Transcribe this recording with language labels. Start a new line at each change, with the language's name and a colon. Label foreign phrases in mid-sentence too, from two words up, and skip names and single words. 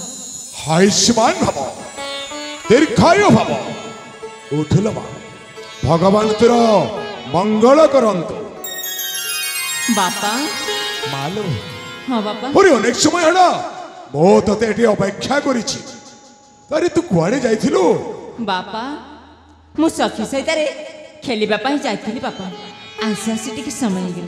Odia: ଆୟୁଷ୍ମାନ ଭବ, ଦୀର୍ଘାୟୁ ଭବ। ଉଠଲ ମା, ଭଗବାନ ତୋର ମଙ୍ଗଳ କରନ୍ତୁ। बापा मालो ହଁ ବାପା। ଅରେ ଅନେକ ସମୟ ହଲା ମୋ ତତେ ଏଠି ଅପେକ୍ଷା କରିଛି। ଅରେ ତୁ କୁଆଡେ ଯାଇଥିଲୁ? ବାପା ମୁ ସଖୀ ସହିତ ଖେଳିବା ପଇ ଯାଇଥିଲି ବାପା। ଆସି ଆସି ଟିକେ ସମୟ ଗେଲା।